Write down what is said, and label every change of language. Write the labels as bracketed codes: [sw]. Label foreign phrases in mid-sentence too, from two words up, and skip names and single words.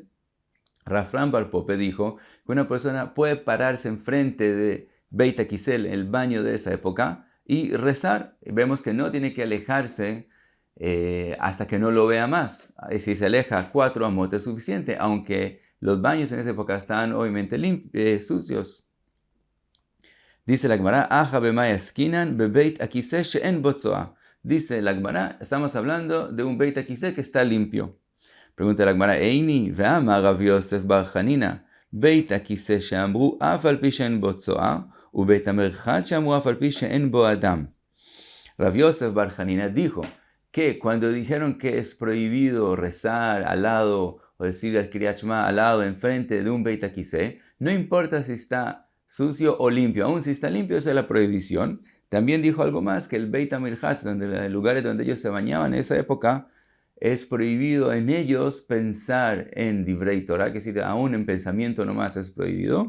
[es] Rafram Bar Pope dijo que una persona puede pararse enfrente de [he] בית הכסא, [es] el baño de esa época, y rezar. Vemos que no tiene que alejarse hasta que no lo vea más. Si se aleja 4 amot es suficiente, aunque los baños en esa época estaban obviamente sucios. Dice la Gemara, [arc] הכא במאי עסקינן בבית הכסא שאין בו צואה. [es] Dice la Gemara, estamos hablando de un [he] בית הכסא [es] que está limpio. Pregunta la Gemara, [arc] איני והאמר רב יוסף בר חנינא, בית הכסא שאמרו אף על פי שאין בו צואה, ובית המרחץ שאמרו אף על פי שאין בו אדם. [es] Rav Yosef bar Chanina dijo que cuando dijeron que es prohibido rezar al lado o decir el [he] קריאת שמע [es] al lado, enfrente de un [he] בית הכסא, [es] no importa si está sucio o limpio, aún si está limpio, esa es la prohibición. También dijo algo más, que el [he] בית המרחץ, [es] el lugar donde ellos se bañaban en esa época, es prohibido en ellos pensar en [he] דברי תורה, [es] que es decir, aún en pensamiento nomás es prohibido.